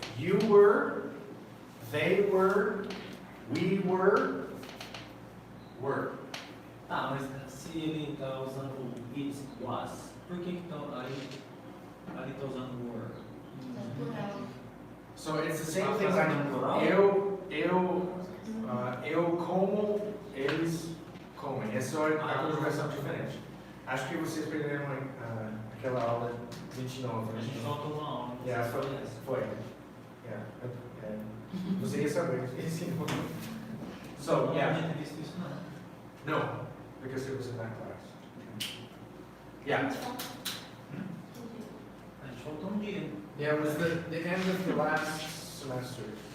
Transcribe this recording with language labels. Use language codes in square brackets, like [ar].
[en] You were, they were, we were. [pt] Tá, mas se ele está usando o it was, por que ali está usando were? [en] So it's the same thing like [pt] eu como, eles comem. Essa é a conjugação diferente. Acho que vocês perderam aquela aula 29. A gente volta uma aula. Yeah, foi. Yeah. Você ia saber. So, yeah. Eu não tinha visto isso não. [en] No, because it was in that class. Yeah. [pt] A gente voltou um dia. [en] Yeah, it was the end of the last semester.